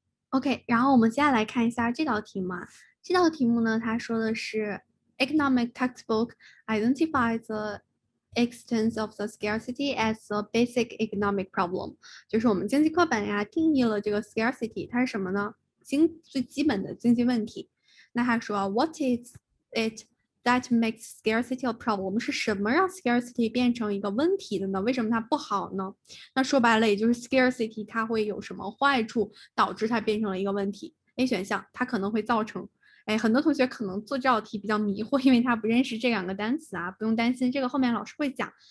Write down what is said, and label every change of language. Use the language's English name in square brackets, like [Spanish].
[Chinese] OK， 然后我们接下来看一下这道题目啊，这道题目呢，它说的是 [English] economic textbook identifies the extent of the scarcity as a basic economic problem， [Chinese] 就是我们经济课本呀定义了这个 scarcity， 它是什么呢？最基本的经济问题。那他说 [English] What is it that makes scarcity a problem？ [Chinese] 是什么让 scarcity 变成一个问题的呢？为什么它不好呢？那说白了，也就是 scarcity 它会有什么坏处，导致它变成了一个问题 ？A 选项，它可能会造成。很多同学可能做这道题比较迷惑，因为他不认识这2个单词啊，不用担心，这个后面老师会讲。